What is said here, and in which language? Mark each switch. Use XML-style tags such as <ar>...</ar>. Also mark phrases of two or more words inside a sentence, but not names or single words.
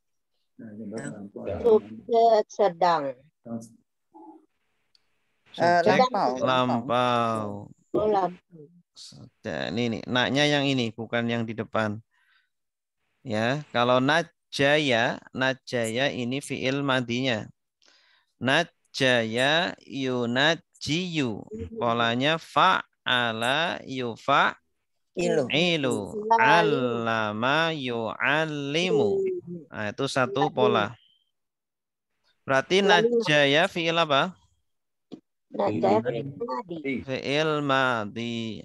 <id>Subjek sedang. Subjek lampau. Ini naknya yang ini, bukan yang di depan. Ya, kalau najaya ini fiil madinya.</id> <ar>ناجى يناجي.</ar> <id>Polanya</id> <ar>فاعل يفاعل. علّم يعلّم.</ar> <id>Nah, itu satu pola. Berarti najaya fiil apa?</id> <ar>فعل ماضي.</ar>